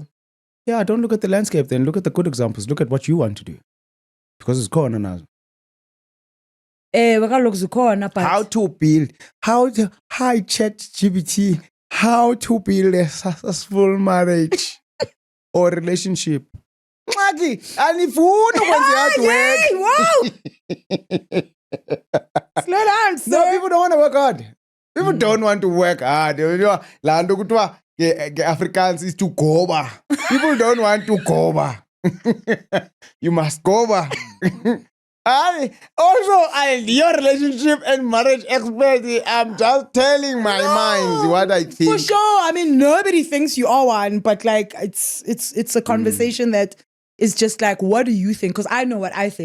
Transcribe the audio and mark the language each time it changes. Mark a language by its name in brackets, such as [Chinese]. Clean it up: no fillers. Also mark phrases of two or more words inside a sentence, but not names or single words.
[English] Yeah, don't look at the landscape then. Look at the good examples. Look at what you want to do. Because it's going now. How to build, hi ChatGPT, how to build a successful marriage or relationship. Maki, [Xhosa] anifuna ukwenza [English] hard work. Slow down, sir. No, people don't want to work hard. People don't want to work hard. [Xhosa] La nto kuthiwa Afrikaans [English] is to [Xhosa] goba. [English] People don't want to goba. You must goba. Your relationship and marriage expert, I'm just telling my mind what I think. For sure. I mean, nobody thinks you are one, but like it's a conversation that is just like, what do you think? Because I know what I think.